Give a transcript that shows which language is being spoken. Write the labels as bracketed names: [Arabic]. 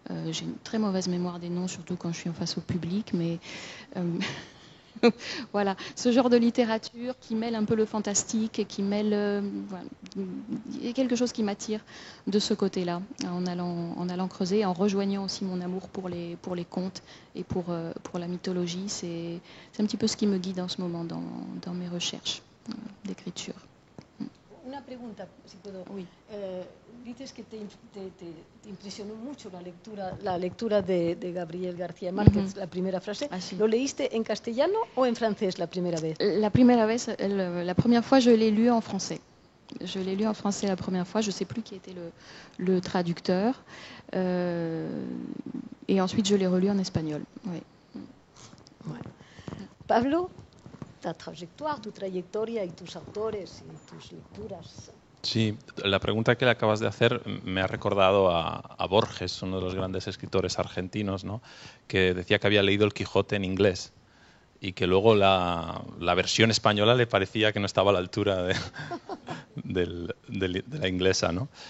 [French] J'ai une très mauvaise mémoire des noms, surtout quand je suis en face au public, mais voilà, ce genre de littérature qui mêle un peu le fantastique et qui mêle, voilà, il y a quelque chose qui m'attire de ce côté-là, en allant creuser, en rejoignant aussi mon amour pour les contes et pour la mythologie. C'est un petit peu ce qui me guide en ce moment dans mes recherches d'écriture. [Spanish] Una pregunta, si puedo. [French] Oui. [Spanish] Dices que te impresionó mucho la lectura de Gabriel García Márquez, la primera frase. Ah, sí. ¿Lo leíste en castellano o en francés la primera vez? [French] La première fois, je l'ai lu en français. Je l'ai lu en français la première fois. Je ne sais plus qui était le traducteur. Et ensuite, je l'ai relu en espagnol. Oui. [Spanish] Bueno. Pablo, ta trayectoria y tus autores y tus lecturas. Sí, la pregunta que le acabas de hacer me ha recordado a Borges, uno de los grandes escritores argentinos, ¿no? Que decía que había leído El Quijote en inglés y que luego la versión española le parecía que no estaba a la altura de la inglesa, ¿no?